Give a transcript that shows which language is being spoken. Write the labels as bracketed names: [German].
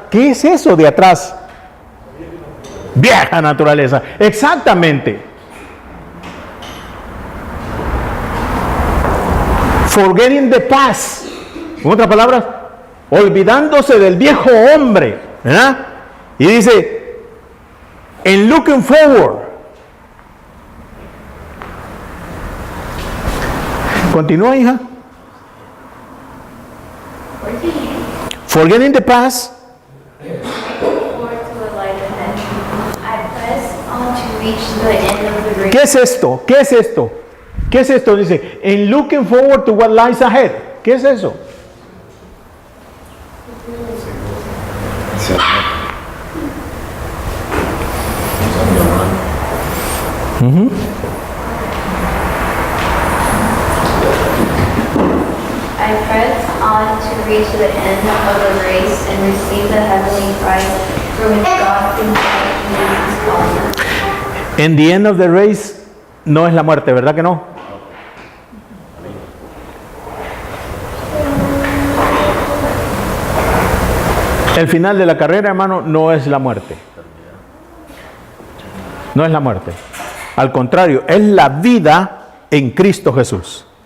[Spanish] ¿Qué es eso de atrás? Vieja naturaleza. Exactamente. [English] Forgetting the past. [Spanish] En otras palabras, olvidándose del viejo hombre. ¿Verdad? Y dice, [English] and looking forward. [Spanish] Continúa, hija. [English] Forgetting the past. Forward to what lies ahead. I press on to reach the end of the race. [Spanish] ¿Qué es esto? ¿Qué es esto? ¿Qué es esto? Dice, [English] in looking forward to what lies ahead. [Spanish] ¿Qué es eso? [English] I press on to reach the end of the race and receive the heavenly prize for which God through Christ Jesus called me. [Spanish] En [English] the end of the race [Spanish] no es la muerte, ¿verdad que no? El final de la carrera, hermano, no es la muerte. No es la muerte. Al contrario, es la vida en Cristo Jesús.